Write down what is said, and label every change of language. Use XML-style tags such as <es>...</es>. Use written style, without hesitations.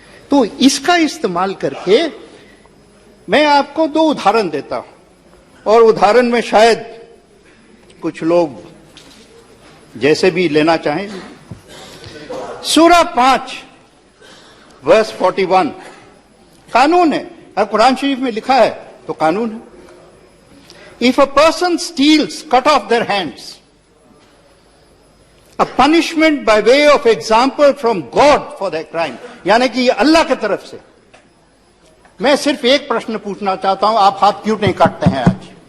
<hi>तो इसका इस्तेमाल करके मैं आपको 2 उदाहरण देता हूं, और उदाहरण में शायद कुछ लोग जैसे भी लेना चाहें। सूरा 5 वर्स 41 कानून है। अब कुरान शरीफ में लिखा है तो कानून है।</hi> <en>If a person steals, cut off their hands. A punishment by way of example from God for their crime.</en> <hi>यानी कि ये अल्लाह की तरफ से। मैं सिर्फ एक प्रश्न पूछना चाहता हूं, आप हाथ क्यों नहीं काटते हैं आज?</hi>